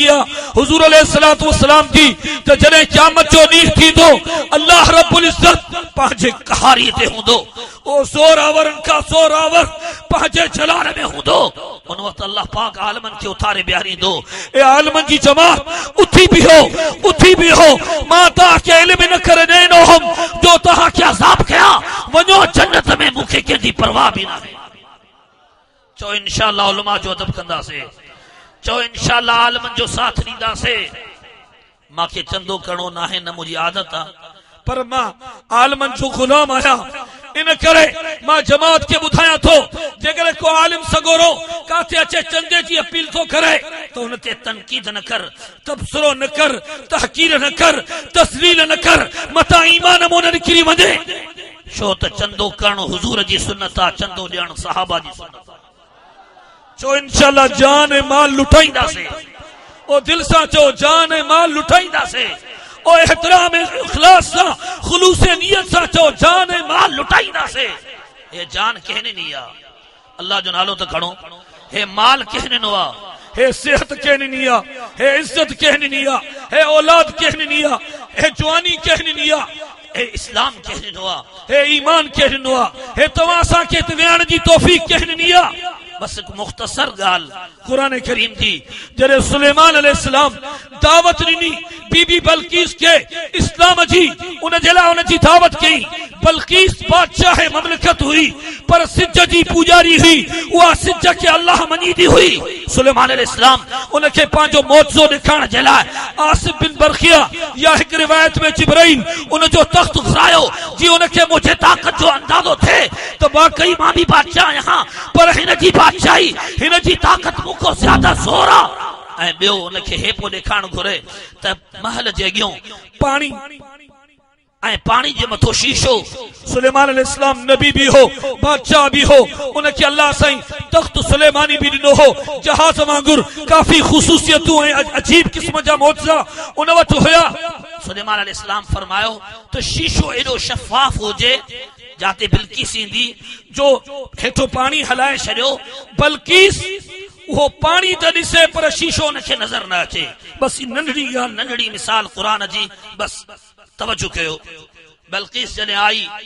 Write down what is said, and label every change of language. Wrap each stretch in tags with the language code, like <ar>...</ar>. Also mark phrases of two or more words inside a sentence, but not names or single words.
<sd>आहे हुजूर</sd> <ar>عليه الصلاة والسلام</ar> <sd>जी त जॾहिं क़यामत जो ॾींहुं थींदो अल्लाह</sd> <ar>رب العزة</ar> <sd>पंहिंजे कहारी ते हूंदो ओ ज़ोरावरनि खां ज़ोरावर पंहिंजे जलाल में हूंदो उन वक़्तु अल्लाह पाक आलमन खे उथारे बीहारींदो ए आलमन जी जमात उथी बीहो मां तव्हांखे इल्म न करे ॾिनो हुम जो तव्हांखे अज़ाब कया वञो जन्नत में मूंखे कंहिंजी परवाह भी ना है चो इंशाअल्लाह उलमा जो अदब कंदासीं चो इंशाअल्लाह आलमन जो साथ ॾींदासीं मांखे चंदो करणो न आहे न मुंहिंजी आदत आहे पर मां आलमन जो गुलाम आहियां इन करे मां जमात के ॿुधायां थो जेकर को आलिम सगोरो काथे अचे चंदे जी अपील थो करे तो उन ते तनकीद न कर तबसरो न कर तहकीर न कर तस्लील न कर मता ईमान मो न निकिरी वञे छो त चंदो करण हुजूर जी सुन्नत आहे चंदो ॾियण सहाबा जी सुन्नत आहे चो इंशाअल्लाह जान ऐं माल लुटाईंदासीं ओ दिल सां चो जान ऐं माल लुटाईंदासीं ओ एहतराम इखलास सां खुलूस नियत सां चो जान ऐं माल लुटाईंदासीं हे जान कहने नहीं आ अल्लाह जो नालो त खणो हे माल कहने नो आ हे सेहत कहने नहीं आ हे इज्जत कहने नहीं आ हे औलाद कहने नहीं आ हे जवानी कहने नहीं आ हे इस्लाम कहने नो आ हे ईमान कहने नो आ हे तव्हां सां के वेहण जी तौफीक कहने नहीं आ बस एक मुख्तसर गाल कुरान करीम जी जरे सुलेमान अलैहिस्सलाम दावत ॾिनी बीबी बल्कीस के इस्लाम जी उन जे लाइ उन जी दावत कई बल्कीस बादशाह ममलिकत हुई पर सिज जी पुजारी हुई उहा सिज के अल्लाह मञीदी हुई सुलेमान अलैहिस्सलाम उन खे पंहिंजो मौजो ॾेखारण जे लाइ आसिफ बिन बरखिया या हिकु रिवायत में जिब्राइल उन जो तख्त घुरायो जी उन खे मुझे ताकत जो अंदाज़ो थे तो वाकई मां भी बादशाह आहियां पर हिन जी बादशाही हिन जी ताकत मूंखां ज्यादा ज़ोर आहे ऐं ॿियो उन खे हे पोइ ॾेखारण घुरे त महल जे अॻियां पाणी ऐं पाणी जे मथो शीशो सुलेमान अलैहिस्सलाम नबी भी हो बादशाह भी हो उनखे अल्लाह साईं तख्त सुलेमानी भी ॾिनो हो जहाज वांगुरु काफ़ी ख़ुसूसियतूं ऐं अजीब क़िस्म जा मौजज़ा उन वटि हुया सुलेमान अलैहिस्सलाम फरमायो त शीशो एॾो शफ़ाफ हुजे जाते बिल्किस ईंदी जो हेठो पाणी हलाए छॾियो बल्किस वो पानी त ॾिसे पर शीशो उनखे नज़र न अचे बस नंढड़ी ॻाल्हि नंढड़ी मिसाल क़ुरान जी बस तवज्जो कयो बल्किस जॾहिं आई</sd>